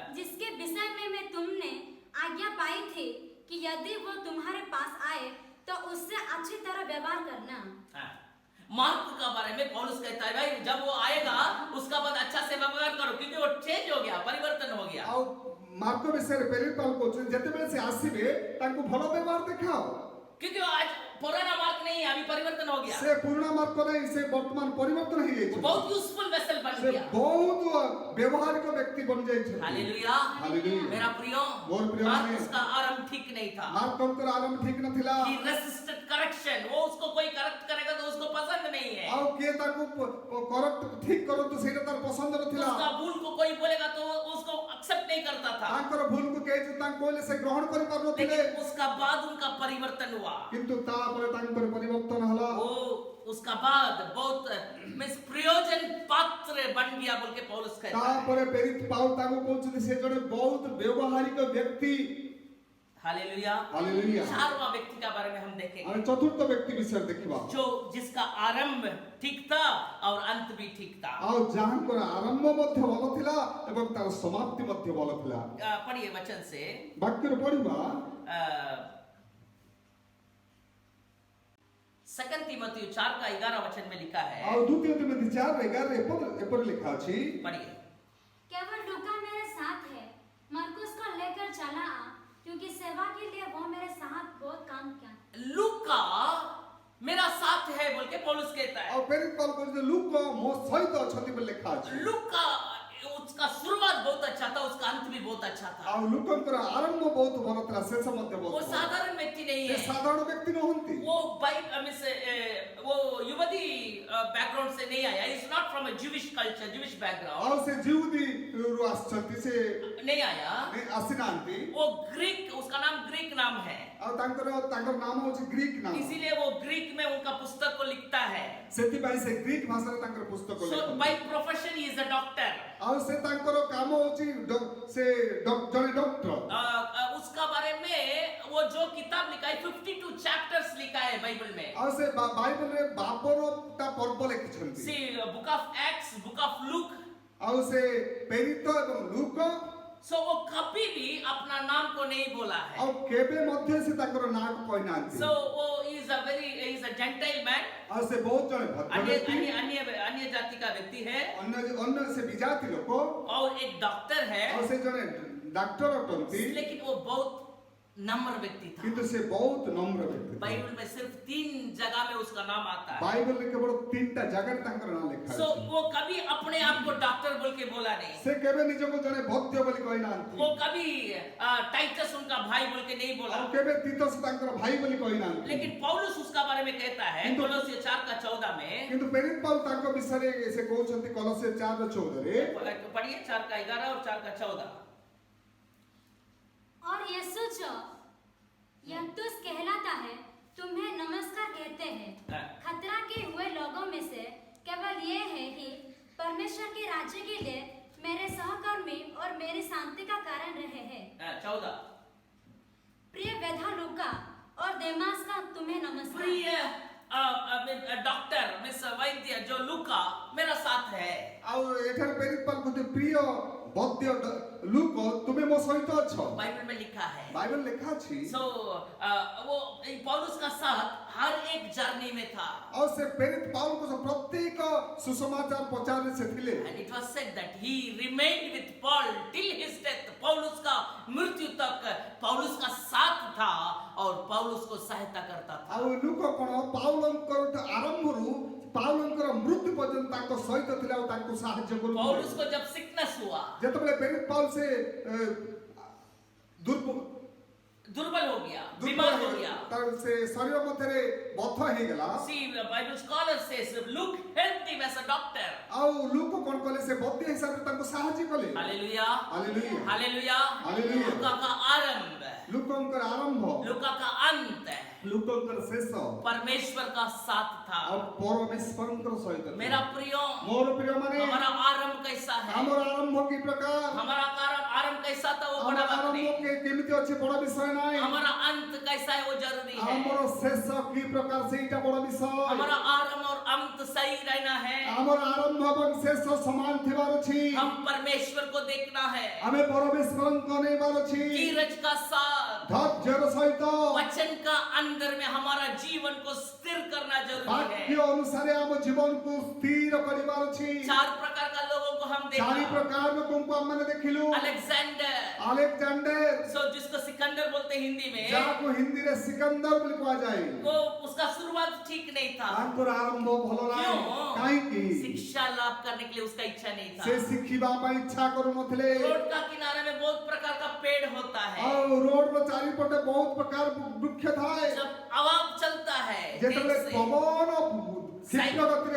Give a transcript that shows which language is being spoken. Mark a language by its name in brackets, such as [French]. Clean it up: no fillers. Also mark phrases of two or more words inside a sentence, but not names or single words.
[Hindi] जिसके विषय में मैं तुमने आज्ञा पाई थी कि यदि वो तुम्हारे पास आए तो उससे अच्छी तरह व्यवहार करना। मार्क का बारे में पौलुस कहता है भाई जब वो आएगा उसका बाद अच्छा से व्यवहार करो, क्योंकि वो चेंज हो गया, परिवर्तन हो गया। [Odia] ଆଉ ମାର୍କ ବିଷୟରେ ପ୍ରେରିତ ପାଉଲ କହୁଛନ୍ତି ଯେତେବେଳେ ସେ ଆସିବେ ତାଙ୍କୁ ଭଲ ବ୍ୟବହାର ଦେଖାଅ। [Hindi] क्योंकि आज पुराना मार्क नहीं है, अभी परिवर्तन हो गया, [Odia] ସେ ପୁରୁଣା ମାର୍କ ନାହିଁ, ସେ ବର୍ତ୍ତମାନ ପରିବର୍ତ୍ତନ ହେଇଯାଇଛି। [Hindi] बहुत [English] useful vessel [Hindi] बन [Odia] ସେ [Hindi] गया। [Odia] ବହୁତ ବ୍ୟବହାରିକ ବ୍ୟକ୍ତି ବନି ଯାଇଛନ୍ତି। [Hindi] हालेलुया हालेलुया। मेरा प्रियो, [Odia] ମୋର ପ୍ରିୟ [Hindi] मार्क ने- उसका आरंभ ठीक नहीं था। [Odia] ମାର୍କଙ୍କର ଆରମ୍ଭ ଠିକ ନଥିଲା। [English] He resisted correction, [Hindi] वो उसको कोई करेक्ट करेगा तो उसको पसंद नहीं है। [Odia] ଆଉ କିଏ ତାକୁ କରେକ୍ଟ ଠିକ କରନ୍ତୁ ସେଇଟା ତାର ପସନ୍ଦ ନଥିଲା। [Hindi] उसका भूल को कोई बोलेगा तो उसको एक्सेप्ट नहीं करता था, [Odia] ତାଙ୍କର ଭୁଲକୁ କେହି ଯଦି ତାଙ୍କୁ କହିଲେ ସେ ଗ୍ରହଣ କରିପାରୁନଥିଲେ। [Hindi] लेकिन उसका बाद उनका परिवर्तन हुआ। [Odia] କିନ୍ତୁ ତାପରେ ତାଙ୍କର ପରିବର୍ତ୍ତନ ହେଲା। [Hindi] वो उसका बाद बहुत मींस प्रयोजन पात्र बन गया बोल के पौलुस कहता है। [Odia] ତାପରେ ପ୍ରେରିତ ପାଉଲ ତାଙ୍କୁ କହୁଛନ୍ତି ସେ ଜଣେ ବହୁତ ବ୍ୟବହାରିକ ବ୍ୟକ୍ତି। [Hindi] हालेलुया। हालेलुया। चारवां व्यक्ति का बारे में हम देखेंगे, [Odia] ଆମେ ଚତୁର୍ଥ ବ୍ୟକ୍ତି ବିଷୟରେ ଦେଖିବା। [Hindi] जो जिसका आरंभ ठीक था और अंत भी ठीक था। [Odia] ଆଉ ଯାହାଙ୍କର ଆରମ୍ଭ ମଧ୍ୟ ଭଲ ଥିଲା ଏବଂ ତାର ସମାପ୍ତି ମଧ୍ୟ ଭଲ ଥିଲା। [Hindi] पढ़िए वचन से [Odia] ବାକ୍ୟରୁ ପଢିବା [Hindi] सेकंड तीमुथियुस 4:11 वचन में लिखा है, [Odia] ଆଉ ଦ୍ୱିତୀୟ ତିମୋଥୀ 4:11 ଏପରି ଲେଖା ଅଛି। [Hindi] पढ़िए। केवल लूका मेरे साथ है, मरकुस को लेकर चला आ, क्योंकि सेवा के लिए वो मेरे साथ बहुत काम किया। लूका मेरा साथ है बोल के पौलुस कहता है। [Odia] ଆଉ ପ୍ରେରିତ ପାଉଲ କହୁଛନ୍ତି ଲୁକ ମୋ ସହିତ ଅଛନ୍ତି ବୋଲି ଲେଖା ଅଛି। [Hindi] लूका उसका शुरुआत बहुत अच्छा था, उसका अंत भी बहुत अच्छा था। [Odia] ଆଉ ଲୁକଙ୍କର ଆରମ୍ଭ ବହୁତ ଭଲ ଥିଲା, ଶେଷ ମଧ୍ୟ [Hindi] वो [Odia] ବହୁତ ଭଲ। [Hindi] साधारण व्यक्ति नहीं [Odia] ସେ [Hindi] है, [Odia] ସାଧାରଣ ବ୍ୟକ୍ତି ନୁହନ୍ତି। [Hindi] वो वो युवती बैकग्राउंड से नहीं आया, [English] is not from a Jewish culture, Jewish background [Odia] ଆଉ ସେ ଜିହୁଦୀରୁ ଆସିଛନ୍ତି, ସେ [Hindi] नहीं आया। [Odia] ଆସିନାହାନ୍ତି। [Hindi] वो ग्रीक, उसका नाम ग्रीक नाम है, [Odia] ଆଉ ତାଙ୍କର नाम ହେଉଛି ଗ୍ରୀକ ନାମ। [Hindi] इसीलिए वो ग्रीक में उनका पुस्तक को लिखता है। [Odia] ସେଥିପାଇଁ ସେ ଗ୍ରୀକ ଭାଷାରେ ତାଙ୍କର ପୁସ୍ତକ [English] So [Odia] ଲେଖନ୍ତି। [English] by profession he is a doctor। [Odia] ଆଉ ସେ ତାଙ୍କର କାମ ହେଉଛି ସେ ଜଣେ ଡକ୍ଟର। [Hindi] उसका बारे में वो जो किताब लिखा है 52 चैप्टर्स लिखा है बाइबल में। [Odia] ଆଉ ସେ ବାଇବଲରେ 52ଟା ପର୍ବ ଲେଖିଛନ୍ତି। [English] See book of Acts, book of Luke। [Odia] ଆଉ ସେ ପ୍ରେରିତ ଏବଂ ଲୁକ [Hindi] So वो कभी भी अपना नाम को नहीं बोला है। [Odia] ଆଉ କେବେ ମଧ୍ୟ ସେ ତାଙ୍କର ନାଁକୁ କହିନାହାନ୍ତି। [English] So वो is is a very, he is a Gentile man. [Odia] ଆଉ ସେ ବହୁତ ଜଣେ ଭଦ୍ର [Hindi] अन्य [Odia] ବ୍ୟକ୍ତି, [Hindi] अन्य अन्य अन्य जाति का व्यक्ति है [Odia] ଅନ୍ୟ ସେ ବିଜାତି ଲୋକ, [Hindi] और एक डॉक्टर है, [Odia] ଆଉ ସେ ଜଣେ ଡାକ୍ତର ଅଟନ୍ତି, [Hindi] लेकिन वो बहुत नम्र व्यक्ति था। [Odia] କିନ୍ତୁ ସେ ବହୁତ ନମ୍ର ବ୍ୟକ୍ତି ଥିଲେ। [Hindi] बाइबल में सिर्फ 3 जगह में उसका नाम आता है। [Odia] ବାଇବଲରେ କେବଳ 3ଟା ଜାଗାରେ ତାଙ୍କର ନାଁ ଲେଖା [Hindi] सो [Odia] ଅଛି। [Hindi] वो कभी अपने आप को डॉक्टर बोल के बोला नहीं, [Odia] ସେ କେବେ ନିଜକୁ ଜଣେ ଭକ୍ତ ବୋଲି କହିନାହାନ୍ତି, [Hindi] वो कभी टाइटस उनका भाई बोल के नहीं बोला, [Odia] ଆଉ କେବେ ତିତସ ତାଙ୍କର ଭାଇ ବୋଲି କହିନାହାନ୍ତି। [Hindi] लेकिन पौलुस उसका बारे में कहता है किंतु- कोलोसिय 4:14 में। କିନ୍ତୁ ପ୍ରେରିତ ପାଉଲ ତାଙ୍କ ବିଷୟରେ ସେ କହୁଛନ୍ତି କଲୋସିୟ 4:14ରେ, पढ़िए 4:11 और 4:14। और यीशु जो यंतुस कहलाता है तुम्हें नमस्कार कहते हैं। हाँ। खतरा के हुए लोगों में से केवल ये है कि परमेश्वर के राज्य के लिए मेरे सहकर्मी और मेरी शांति का कारण रहे हैं। 14। प्रिय वेधा लूका और देमास का तुम्हें नमस्कार। प्रिय डॉक्टर मिस वैद्य जो लूका मेरा साथ है। [Odia] ଆଉ ଏଠାରେ ପ୍ରେରିତ ପାଉଲ କହୁଛନ୍ତି ପ୍ରିୟ ବୈଦ୍ୟ ଲୁକ ତୁମେ ମୋ ସହିତ ଅଛ। [Hindi] बाइबल में लिखा है। [Odia] ବାଇବଲ ଲେଖା ଅଛି। [Hindi] सो वो पौलुस का साथ हर एक जर्नी में था। [Odia] ଆଉ ସେ ପ୍ରେରିତ ପାଉଲଙ୍କ ସହ ପ୍ରତ୍ୟେକ ସୁସମାଚାର ପ୍ରଚାରରେ ସେ ଥିଲେ। [English] And it was said that he remained with Paul till his death. [Hindi] पौलुस का मृत्यु तक पौलुस का साथ था और पौलुस को सहायता करता था। [Odia] ଆଉ ଲୁକ କଣ ପାଉଲଙ୍କର ଆରମ୍ଭରୁ ପାଉଲଙ୍କର ମୃତ୍ୟୁ ପର୍ଯ୍ୟନ୍ତ ତାଙ୍କ ସହିତ ଥିଲେ ଆଉ ତାଙ୍କୁ ସାହାଯ୍ୟ କରୁଥିଲେ। [Hindi] पौलुस को जब सिकनेस हुआ, [Odia] ଯେତେବେଳେ ପ୍ରେରିତ ପାଉଲ ସେ [Hindi] दुर्बल हो गया, बीमार हो गया। [Odia] ତାର ସେ ଶରୀର ମଧ୍ୟରେ ବଥ ହେଇଗଲା। [English] See, the Bible scholar says Luke helped him as a doctor. [Odia] ଆଉ ଲୁକ କଣ କଲେ ସେ ବୈଦ୍ୟ ହିସାବରେ ତାଙ୍କୁ ସାହାଯ୍ୟ କଲେ। [English] Hallelujah. [Odia] ହାଲେଲୁୟା। [English] Hallelujah. Hallelujah. [Hindi] लूका का आरंभ, [Odia] ଲୁକଙ୍କର ଆରମ୍ଭ, [Hindi] लूका का अंत [Odia] ଲୁକଙ୍କର ଶେଷ [Hindi] परमेश्वर का साथ था। [Odia] ଆଉ ପରମେଶ୍ୱରଙ୍କର ସହିତ ଥିଲା। [Hindi] मेरा प्रियो, [Odia] ମୋର ପ୍ରିୟମାନେ [Hindi] हमारा आरंभ कैसा है? [Odia] ଆମର ଆରମ୍ଭ କି ପ୍ରକାର, [Hindi] हमारा आरंभ कैसा था वो [Odia] ଆମର [Hindi] बड़ा बात [Odia] ଆରମ୍ଭ [Hindi] नहीं। [Odia] କେମିତି ଅଛି ବଡ ବିଷୟ ନାହିଁ। [Hindi] हमारा अंत कैसा है वो जरूरी है। [Odia] ଆମର ଶେଷ କି ପ୍ରକାର ସେଇଟା ବଡ ବିଷୟ। [Hindi] हमारा आरंभ और अंत सही रहना है। [Odia] ଆମର ଆରମ୍ଭ ଏବଂ ଶେଷ ସମାନ ଥିବାର ଅଛି। [Hindi] हम परमेश्वर को देखना है। [Odia] ଆମେ ପରମେଶ୍ୱରଙ୍କୁ ଅନେଇବାର ଅଛି। [Hindi] धीरज का साथ, [Odia] ଧୈର୍ଯ୍ୟର ସହିତ [Hindi] वचन का अंदर में हमारा जीवन को स्थिर करना जरूरी [Odia] ବାକ୍ୟ [Hindi] है। [Odia] ଅନୁସାରେ ଆମ ଜୀବନକୁ ସ୍ଥିର କରିବାର ଅଛି। [Hindi] 4 प्रकार का लोगों को हम [Odia] ଚାରି [Hindi] देखा। [Odia] ପ୍ରକାର ଲୋକଙ୍କୁ ଆମମାନେ ଦେଖିଲୁ। [Hindi] अलेक्जेंडर, [Odia] ଆଲେକ୍ଜାଣ୍ଡର, [Hindi] सो जिसको सिकंदर बोलते हैं हिंदी में, [Odia] ଯାହାକୁ ହିନ୍ଦୀରେ ସିକନ୍ଦର ବୋଲି କୁହାଯାଏ, [Hindi] वो उसका शुरुआत ठीक नहीं था। [Odia] ତାଙ୍କର ଆରମ୍ଭ ଭଲ ନାହିଁ। [Hindi] क्यों? [Odia] କାହିଁକି? [Hindi] शिक्षा लाभ करने के लिए उसका इच्छा नहीं [Odia] ସେ [Hindi] था। [Odia] ଶିଖିବା ପାଇଁ ଇଚ୍ଛା କରୁନଥିଲେ। [Hindi] रोड का किनारे में बहुत प्रकार का पेड़ होता है। [Odia] ଆଉ ରୋଡର ଚାରିପଟେ ବହୁତ ପ୍ରକାର ବୃକ୍ଷ ଥାଏ। [Hindi] जब हवा चलता है, [Odia] ଯେତେବେଳେ [Hindi] तेज से, [Odia] ପବନ ଶୀଘ୍ର ଗତିରେ,